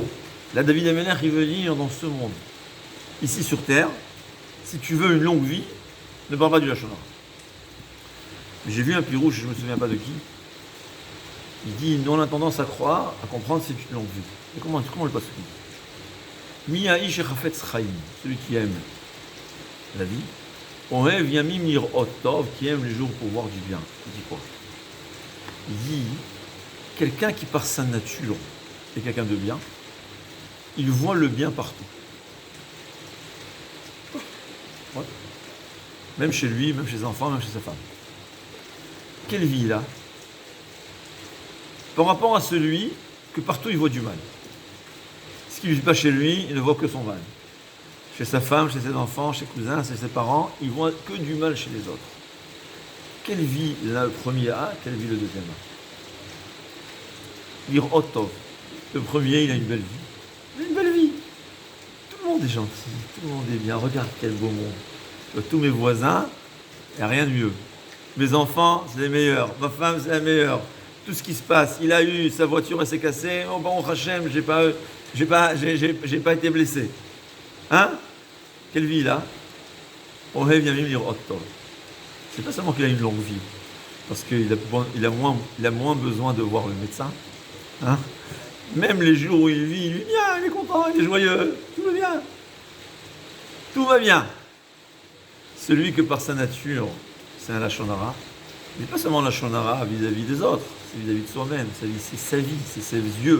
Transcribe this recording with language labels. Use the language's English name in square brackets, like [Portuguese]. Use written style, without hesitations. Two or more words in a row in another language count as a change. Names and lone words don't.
[French] Là, David Ameler, il veut dire dans ce monde. Ici sur terre, si tu veux une longue vie, ne parle pas du [Hebrew] לשון הרע. [French] Mais j'ai vu un pirouche, je ne me souviens pas de qui. Il dit, nous on a tendance à croire, à comprendre c'est une longue vie. Et comment le passe? [Hebrew] מי האיש החפץ חיים, [French] celui qui aime la vie. [Hebrew] אוהב ימים לראות טוב, [French] qui aime les jours pour voir du bien. Il dit quoi? Il dit, quelqu'un qui par sa nature est quelqu'un de bien, il voit le bien partout. Ouais. Même chez lui, même chez ses enfants, même chez sa femme. Quelle vie il a? Par rapport à celui que partout il voit du mal. Ce qui ne vit pas chez lui, il ne voit que son mal. Chez sa femme, chez ses enfants, chez ses cousins, chez ses parents, il voit que du mal chez les autres. Quelle vie là, le premier a? Quelle vie le deuxième a? [Hebrew] לראות טוב. [French] Le premier, il a une belle vie. Il a une belle vie. Tout le monde est gentil, tout le monde est bien. Regarde quel beau monde. Tous mes voisins, il n'y a rien de mieux. Mes enfants, c'est les meilleurs. Ma femme, c'est la meilleure. Tout ce qui se passe, il a eu sa voiture, elle s'est cassée. Oh bon, Hachem, j'ai pas été blessé. Hein? Quelle vie il a? [Hebrew] אוהב ימים לראות טוב. [French] C'est pas seulement qu'il a une longue vie, parce qu'il a moins besoin de voir le médecin. Hein? Même les jours où il vit, il est bien, il est content, il est joyeux, tout va bien. Tout va bien. Celui que par sa nature, c'est un [Hebrew] לשון הרע, [French] il n'est pas seulement [Hebrew] לשון הרע [French] vis-à-vis des autres, c'est vis-à-vis de soi-même, c'est sa vie, c'est ses yeux.